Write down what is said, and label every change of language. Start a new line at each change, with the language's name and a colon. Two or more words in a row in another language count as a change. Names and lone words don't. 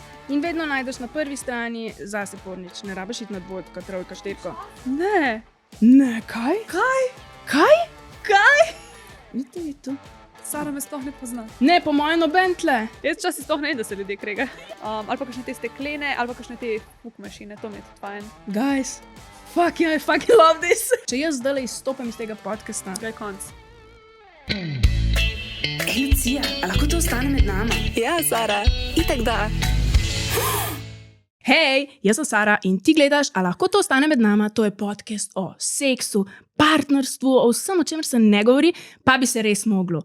Slovenian: In vedno najdeš na prvi strani zase pornič, ne rabiš iti na dvojko, trojka, štirko. Ne. Ne, kaj? Kaj? Vidite vi tu? Sara me sploh ne pozna. Ne, po mojem noben tle. Jaz časi sploh ne vem, da se ljudje krega. Ali pa kakšne te steklene, ali pa kakšne te fukmašine, to mi je tudi fajn.
English: Guys, fuck yeah, I fucking love this.
Slovenian: Če jaz zdaj izstopim iz tega podcasta. Kaj je konc? Ej, Lucija, a lahko to ostane med nama? Ja, Sara, itak da. Hej, jaz sem Sara in ti gledaš, a lahko to ostane med nama, to je podcast o seksu, partnerstvu, o vsem, o čemer se ne govori, pa bi se res moglo.